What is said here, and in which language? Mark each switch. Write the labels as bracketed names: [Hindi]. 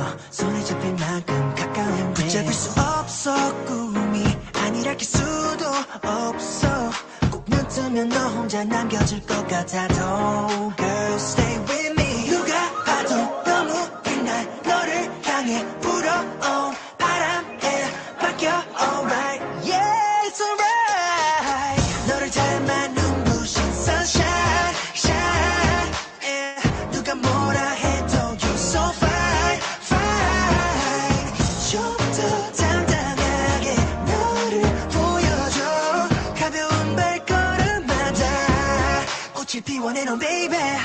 [Korean] 손에 잡힐 만큼 가까운 붙잡을 수 없어. 꿈이 아니랄 수도 없어. 꼭 눈 뜨면 너 혼자 남겨질 것 같아도 [English] Girl stay with me. [Korean] 누가 봐도 너무 빛날 너를 향해 불어온 바람에 맡겨. [English] Alright, yeah, it's alright. [Korean] 너를 닮아 눈부신 [English] sunshine, shine, yeah. [Korean] 누가 뭐라 해도 [English] you're so fine, fine. [Korean] 좀 더 당당하게 너를 보여줘. 가벼운 발걸음마다 꽃을 피워내는 baby.